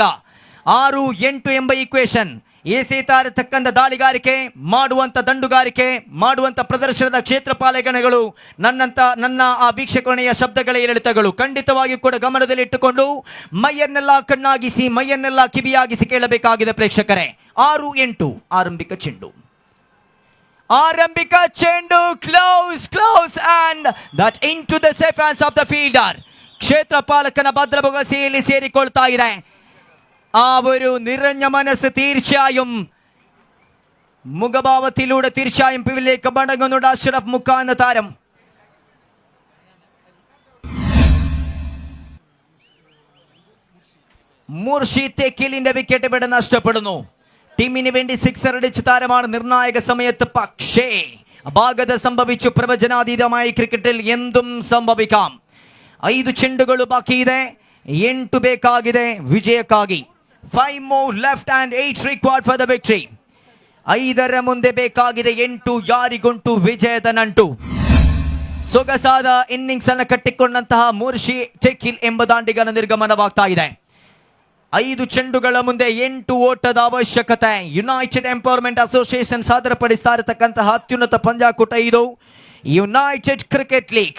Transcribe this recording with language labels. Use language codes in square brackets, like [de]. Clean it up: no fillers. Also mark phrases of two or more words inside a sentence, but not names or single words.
[kn] 6-8 ಎಂಬ ಈಕ್ವೇಶನ್ ಎಸೆತಾ ಇರತಕ್ಕಂಥ ದಾಳಿಗಾರಿಕೆ ಮಾಡುವಂತ ದಂಡುಗಾರಿಕೆ ಮಾಡುವಂತ ಪ್ರದರ್ಶನದ ಕ್ಷೇತ್ರಪಾಲಕಣಗಳು ನನ್ನ ಆ ವೀಕ್ಷಕಣೆಯ ಶಬ್ದಗಳ ಏರಿಳಿತಗಳು ಖಂಡಿತವಾಗಿ ಕೂಡ ಗಮನದಲ್ಲಿ ಇಟ್ಟುಕೊಂಡು ಮೈಯನ್ನೆಲ್ಲ ಕಣ್ಣಾಗಿಸಿ ಮೈಯನ್ನೆಲ್ಲ ಕಿವಿಯಾಗಿಸಿ ಕೇಳಬೇಕಾಗಿದೆ ಪ್ರೇಕ್ಷಕರೇ. 6-8 ಆರಂಭಿಕ ಚೆಂಡು. [en] close and that into the safe hands of the fielder. [kn] ಕ್ಷೇತ್ರಪಾಲಕನ ಭದ್ರಭುಗಸಿಯಲ್ಲಿ ಸೇರಿಕೊಳ್ತಾ ಇದೆ. [ml] ആ ഒരു നിറഞ്ഞ മനസ്സ് തീർച്ചയായും മുഖഭാവത്തിലൂടെ തീർച്ചയായും പിവിലേക്ക് മടങ്ങുന്നുണ്ട് അഷ്റഫ് മുക്ക എന്ന താരം. മുർഷിദ് തെക്കീലിന്റെ വിക്കറ്റ് ഇവിടെ നഷ്ടപ്പെടുന്നു. ടീമിന് വേണ്ടി സിക്സർ അടിച്ച താരമാണ് നിർണായക സമയത്ത്. പക്ഷേ അപാകത സംഭവിച്ചു. പ്രവചനാതീതമായ ക്രിക്കറ്റിൽ എന്തും സംഭവിക്കാം. [kn] 5 ಚೆಂಡುಗಳು ಬಾಕಿ ಇದೆ. 8 ಬೇಕಾಗಿದೆ ವಿಜಯಕ್ಕಾಗಿ. [en] 5 more left and 8 required for the victory. [kn] 5ರ ಮುಂದೆ ಬೇಕಾಗಿದೆ 8. ಯಾರಿಗುಂಟು ವಿಜಯದ ನಂಟು. ಸೊಗಸಾದ ಇನ್ನಿಂಗ್ಸ್ ಅನ್ನು ಕಟ್ಟಿಕೊಂಡಂತಹ ಮುರ್ಷಿ ಟೆಕಿಲ್ ಎಂಬ ದಾಂಡಿಗನ ನಿರ್ಗಮನವಾಗ್ತಾ ಇದೆ. 5 ಚೆಂಡುಗಳ ಮುಂದೆ 8 ಓಟದ ಅವಶ್ಯಕತೆ. ಯುನೈಟೆಡ್ ಎಂಪವರ್ಮೆಂಟ್ ಅಸೋಸಿಯೇಷನ್ ಸಾದರಪಡಿಸ್ತಾ ಇರತಕ್ಕಂತಹ ಅತ್ಯುನ್ನತ ಪಂದ್ಯಾಕೂಟ ಇದು ಯುನೈಟೆಡ್ ಕ್ರಿಕೆಟ್ ಲೀಗ್.